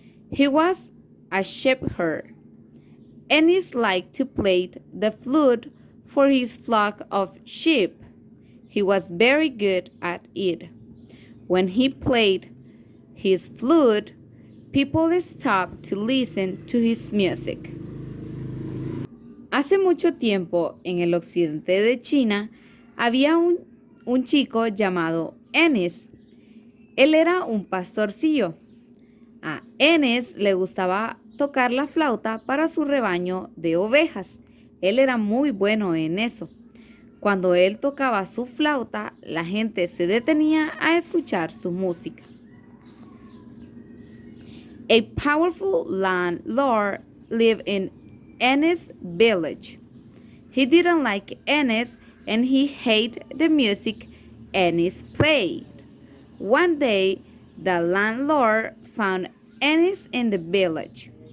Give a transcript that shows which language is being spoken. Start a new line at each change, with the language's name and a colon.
English: He was a shepherd. Ennis liked to play the flute for his flock of sheep. He was very good at it. When he played his flute, people stopped to listen to his music.
Spanish: Hace mucho tiempo, en el occidente de China, había un chico llamado Ennis. Él era un pastorcillo. A Ennis le gustaba tocar la flauta para su rebaño de ovejas. Él era muy bueno en eso. Cuando él tocaba su flauta, la gente se detenía a escuchar su música.
English: A powerful landlord lived in Ennis' village. He didn't like Ennis and he hated the music Ennis played. One day, the landlord found Ennis in the village.